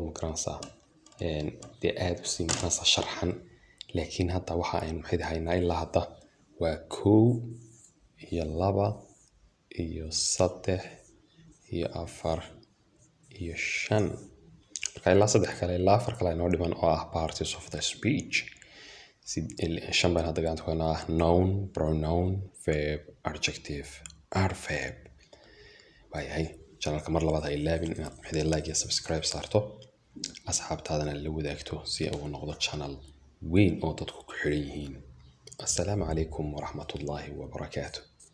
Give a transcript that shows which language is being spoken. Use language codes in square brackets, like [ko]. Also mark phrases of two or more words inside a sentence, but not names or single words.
[so] ma garanaysaa dee aad u sii garanaysaa sharxan laakiin hadda waxa aynu maxay haynaa ilaa hadda waa 1 iyo 2 iyo 3 iyo 4 iyo 5 marka ilaa 3 kale ilaa 4 kale inoo dhiman oo ah [en] parts of the speech [so] si 5 baan hadda gacanta ku haynaa [en] noun pronoun verb adjective adverb [so] waayay channelka mar labaad ha ilaabin inaad maxay like iyo subscribe saarto asxaabtaadana la wadaagto si uu noqdo channel weyn oo dadku ku xiran yihiin. [ar] السلام عليكم ورحمة الله وبركاته.